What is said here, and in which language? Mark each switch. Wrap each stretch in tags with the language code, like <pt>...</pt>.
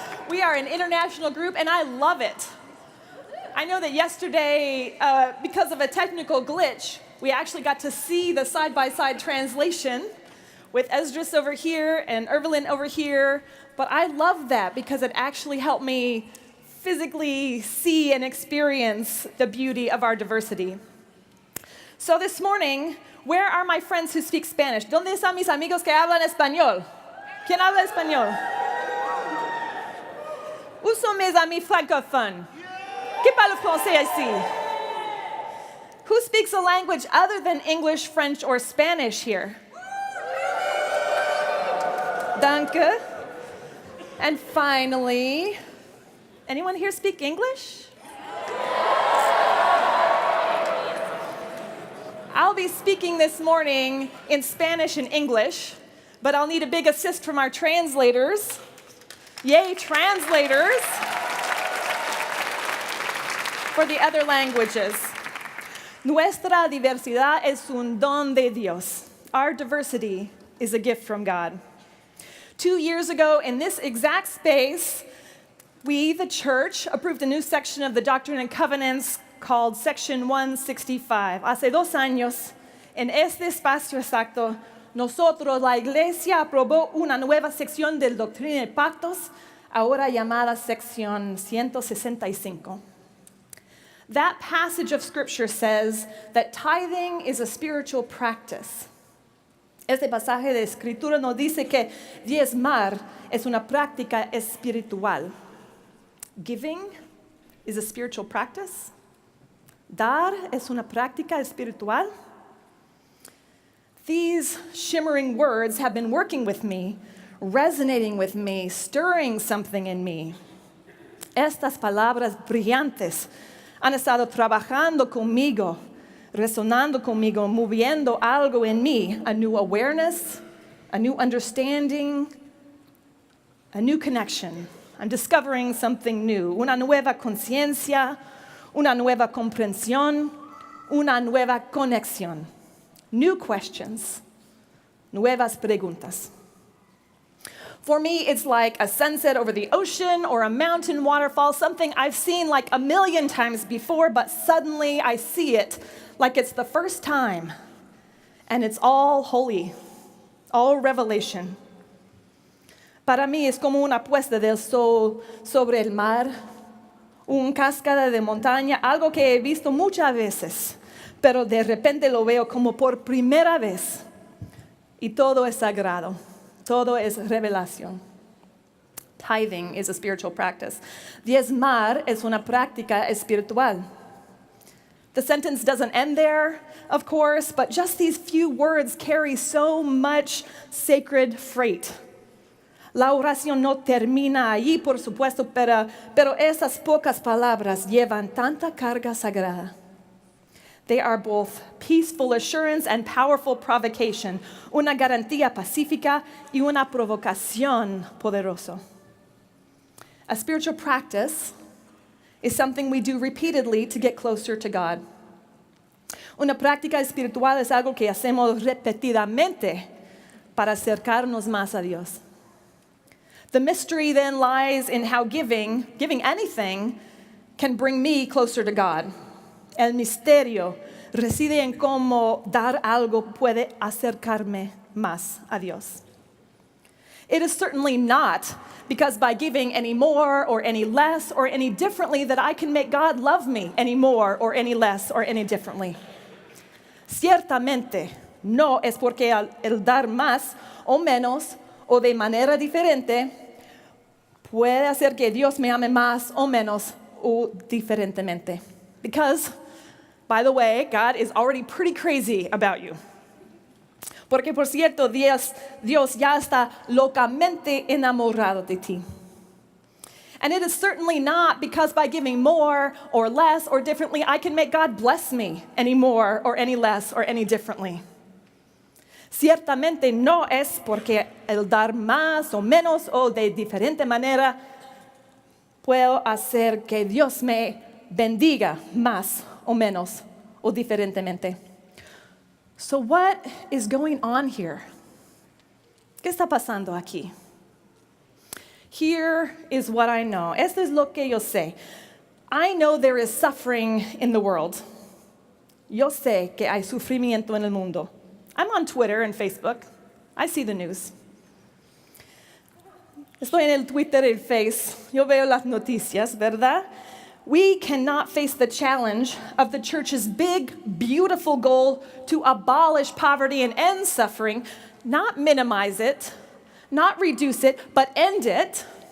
<en>We are an international group, and I love it. I know that yesterday, because of a technical glitch, we actually got to see the side-by-side translation with Esdras over here and Evelyn over here. But I love that because it actually helped me physically see and experience the beauty of our diversity. So this morning, where are my friends who speak Spanish?</en> <es>¿Dónde están mis amigos que hablan español? ¿Quién habla español?</es> <fr>Où sont mes amis francophones? Qui parle français ici?</fr> <en>Who speaks a language other than English, French, or Spanish here? Danke. And finally, anyone here speak English? I'll be speaking this morning in Spanish and English, but I'll need a big assist from our translators. Yay, translators! For the other languages.</en> <es>Nuestra diversidad es un don de Dios.</es> <en>Our diversity is a gift from God. 2 years ago, in this exact space, we, the church, approved a new section of the Doctrine and Covenants called Section 165.</en> <es>Hace 2 años, en este espacio exacto, nosotros, la Iglesia, aprobó una nueva sección del Doctrina y Pactos, ahora llamada Sección 165.</es> <en>That passage of Scripture says that tithing is a spiritual practice.</en> <es>Este pasaje de Escritura nos dice que diezmar es una práctica espiritual.</es> <en>Giving is a spiritual practice.</en> <es>Dar es una práctica espiritual.</es> <en>These shimmering words have been working with me, resonating with me, stirring something in me.</en> <es>Estas palabras brillantes han estado trabajando conmigo, resonando conmigo, moviendo algo en mí,</es> <en>a new awareness, a new understanding, a new connection. I'm discovering something new,</en> <es>una nueva conciencia, una nueva comprensión, una nueva conexión.</es> <en>New questions,</en> <es>nuevas preguntas.</es> <en>For me, it's like a sunset over the ocean or a mountain waterfall, something I've seen like a million times before, but suddenly I see it like it's the first time. And it's all holy, all revelation.</en> <es>Para mí es como una puesta del sol sobre el mar, un cascada de montaña, algo que he visto muchas veces, pero de repente lo veo como por primera vez. Y todo es sagrado. Todo es revelación.</es> <en>Tithing is a spiritual practice.</en> <es>Diezmar es una práctica espiritual.</es> <en>The sentence doesn't end there, of course, but just these few words carry so much sacred freight.</en> <es>La oración no termina allí, por supuesto, pero esas pocas palabras llevan tanta carga sagrada.</es> <en>They are both peaceful assurance and powerful provocation,</en> <es>una garantía pacífica y una provocación poderosa.</es> <en>A spiritual practice is something we do repeatedly to get closer to God.</en> <es>Una práctica espiritual es algo que hacemos repetidamente para acercarnos más a Dios.</es> <en>The mystery then lies in how giving anything, can bring me closer to God.</en> <es>El misterio reside en cómo dar algo puede acercarme más a Dios.</es> <en>It is certainly not because by giving any more or any less or any differently that I can make God love me any more or any less or any differently.</en> <es>Ciertamente no es porque el dar más o menos o de manera diferente puede hacer que Dios me ame más o menos o diferentemente.</es> <en>Because, by the way, God is already pretty crazy about you.</en> <es>Porque, por cierto, Dios ya está locamente enamorado de ti.</es> <en>And it is certainly not because by giving more or less or differently, I can make God bless me any more or any less or any differently.</en> <es>Ciertamente no es porque el dar más o menos o de diferente manera puedo hacer que Dios me bendiga más o menos o diferentemente.</es> <en>So what is going on here?</en> <es>¿Qué está pasando aquí?</es> <en>Here is what I know.</en> <es>Esto es lo que yo sé.</es> <en>I know there is suffering in the world.</en> <es>Yo sé que hay sufrimiento en el mundo.</es> <en>I'm on Twitter and Facebook. I see the news.</en> <es>Estoy en el Twitter y el Face. Yo veo las noticias, ¿verdad?</es> <en>We cannot face the challenge of the church's big, beautiful goal to abolish poverty and end suffering, not minimize it, not reduce it, but end it.</en>